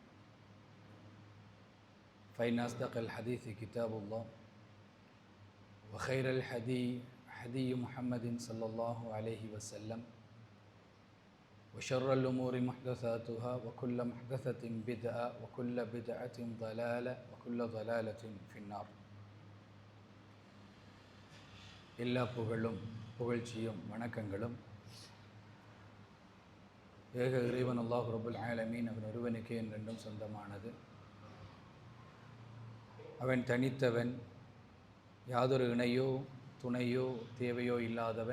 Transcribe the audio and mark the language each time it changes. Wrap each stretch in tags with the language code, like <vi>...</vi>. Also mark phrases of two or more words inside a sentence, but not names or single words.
<ar>فإن أصدق الحديث كتاب الله وخير الحدي حدي محمد صلى الله عليه وسلم وشر الأمور محدثاتها وكل محدثة بدعة وكل بدعة ضلالة وكل ضلالة في النار.</ar> <ta>எல்லா புகழும் புகழ்ச்சியும் வணக்கங்களும் ஏக இறைவன் அல்லாஹ்</ta> <ar>رب العالمين</ar> <ta>அவன் ஒருவனுக்கே என்றென்றும் சொந்தமானது. அவன் தனித்தவன், யாதொரு இணையோ துணையோ தேவையோ இல்லாதவன்.</ta>